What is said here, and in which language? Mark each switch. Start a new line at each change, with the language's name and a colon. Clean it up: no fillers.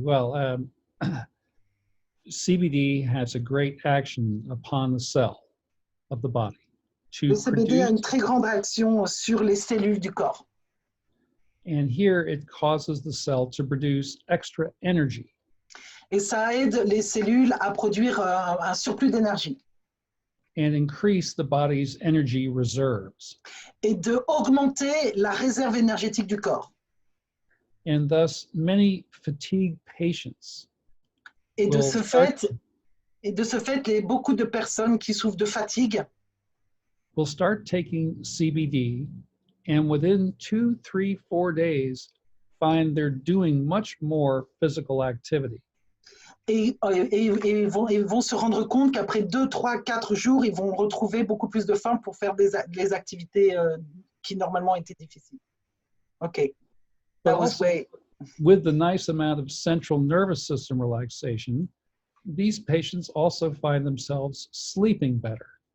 English: Well, CBD has a great action upon the cell of the body.
French: Le CBD a une très grande action sur les cellules du corps.
English: And here it causes the cell to produce extra energy.
French: Et ça aide les cellules à produire un surplus d'énergie.
English: And increase the body's energy reserves.
French: Et de augmenter la réserve énergétique du corps.
English: And thus many fatigue patients.
French: Et de ce fait, beaucoup de personnes qui souffrent de fatigue
English: will start taking CBD, and within 2, 3, 4 days, find they're doing much more physical activity.
French: Et ils vont se rendre compte qu'après 2, 3, 4 jours, ils vont retrouver beaucoup plus de faim pour faire des activités qui normalement étaient difficiles.
English: Okay. That was way. With the nice amount of central nervous system relaxation, these patients also find themselves sleeping better.